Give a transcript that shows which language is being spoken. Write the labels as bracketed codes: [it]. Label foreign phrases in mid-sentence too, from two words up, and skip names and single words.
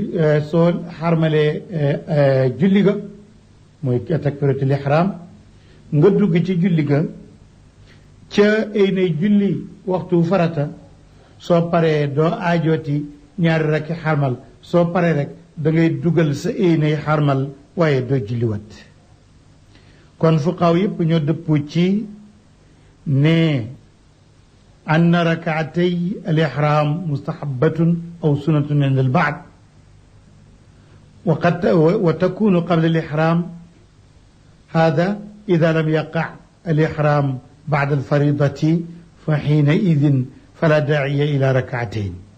[wo] julli ga mooy [ar] تكبيرة الإحرام [wo] nga dugg ci julli ga ca ay nay julli waxtu farata soo paree doo aajooti ñaari rakki xarmal soo paree rek da ngay dugal sa ay nay xarmal waaye doo julliwat kon fuqaaw yépp ñoo dëppoo ci ne [ar] أن ركعتي الإحرام مستحبة أو سنة عند البعض وتكون قبل الإحرام هذا إذا لم يقع الإحرام بعد الفريضة فحينئذ فلا داعي إلى ركعتين